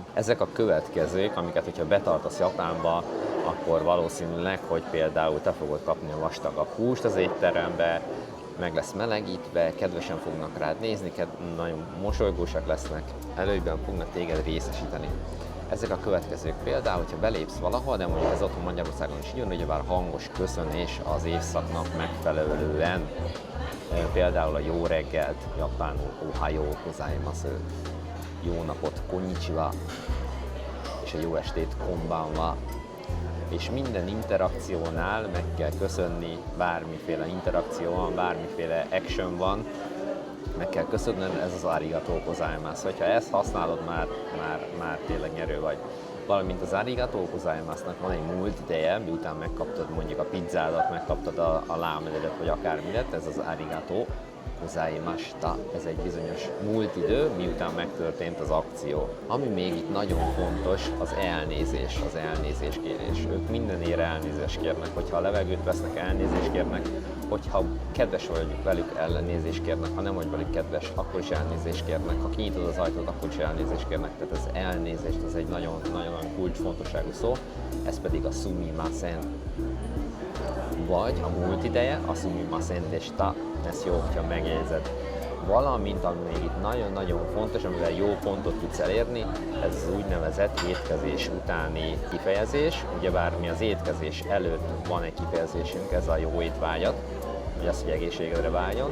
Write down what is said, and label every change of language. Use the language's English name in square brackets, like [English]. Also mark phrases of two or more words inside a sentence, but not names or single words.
[Hungarian] Ezek a következők, amiket, hogyha betartasz Japánba, akkor valószínűleg, hogy például te fogod kapni a vastagabb húst az étterembe, meg lesz melegítve, kedvesen fognak rád nézni, nagyon mosolygósak lesznek, előbben fognak téged részesíteni. Ezek a következők például, hogyha belépsz valahol, de mondjuk ez otthon Magyarországon is így, ugyebár hangos köszönés az évszaknak megfelelően. Például a jó reggelt, japánul [Japanese] おはようございます, [Hungarian] jó napot, konnichiwa, és a jó estét, konbanwa. És minden interakciónál meg kell köszönni, bármiféle interakció van, bármiféle action van, meg kell köszönnöd, ez az [Japanese] ありがとうございます. [Hungarian] Hogyha ezt használod, már tényleg nyerő vagy. Valamint az arigatou gozaimasunak van egy múlt ideje, miután megkaptad mondjuk a pizzádat, megkaptad a lámedet, vagy akármidet, ez az [Japanese] ありがとうございました. [Hungarian] Ez egy bizonyos múlt idő, miután megtörtént az akció. Ami még itt nagyon fontos, az elnézés, az elnézéskérés. Ők mindenért elnézést kérnek, hogyha a levegőt vesznek, elnézést kérnek, hogyha kedves vagy velük, elnézést kérnek, ha nem vagy velük kedves, akkor is elnézést kérnek, ha kinyitod az ajtót, akkor is elnézést kérnek. Tehát az elnézést, az egy nagyon kulcsfontosságú szó, ez pedig a sumimasen. Vagy a múlt ideje, a [Japanese] すみませんでした, [Hungarian] ezt jó, hogyha megjegyzed. Valamint, ami még itt nagyon-nagyon fontos, amivel jó pontot tudsz elérni, ez az úgynevezett étkezés utáni kifejezés. Ugyebár mi az étkezés előtt van egy kifejezésünk, ez a jó étvágyat, hogy az, hogy egészségedre vágyon.